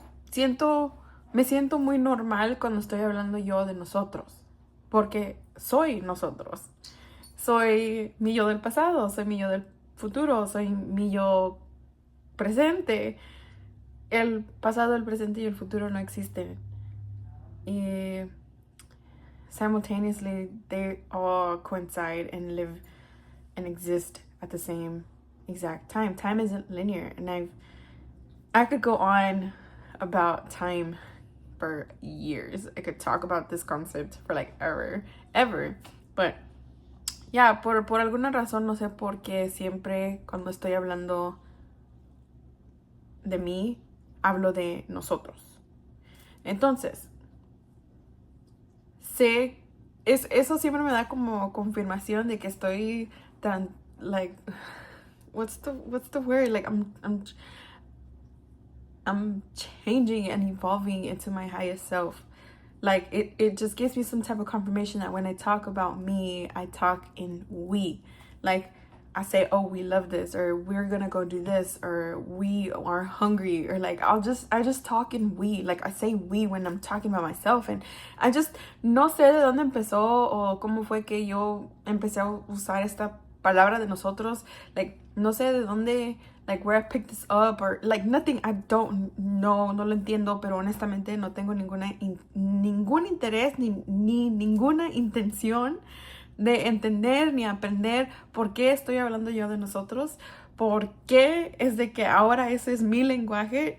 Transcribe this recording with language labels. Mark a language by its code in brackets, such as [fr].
[es] Siento, me siento muy normal cuando estoy hablando yo de nosotros, porque soy nosotros. Soy mi yo del pasado, soy mi yo del futuro, soy mi yo presente. El pasado, el presente y el futuro no existen. [en] Y simultaneously, they all coincide and live and exist at the same exact time. Time isn't linear, and I could go on about time for years. I could talk about this concept for like ever. But yeah, [es] por alguna razón, no sé por qué siempre cuando estoy hablando de mí, hablo de nosotros. Entonces, eso siempre me da como confirmación de que estoy tan, [en] like, what's the word? Like, I'm changing and evolving into my highest self. Like, it just gives me some type of confirmation that when I talk about me, I talk in we. Like, I say, oh, we love this, or we're gonna go do this, or we are hungry, or like, I just talk in we. Like, I say we when I'm talking about myself, and I just, [es] no sé de dónde empezó, o cómo fue que yo empecé a usar esta palabra de nosotros. [en] Like, [es] no sé de dónde, [en] like, where I picked this up, or like, nothing. I don't know, [es] no lo entiendo, pero honestamente no tengo ningún interés ni ninguna intención de entender ni aprender por qué estoy hablando yo de nosotros, por qué es de que ahora ese es mi lenguaje.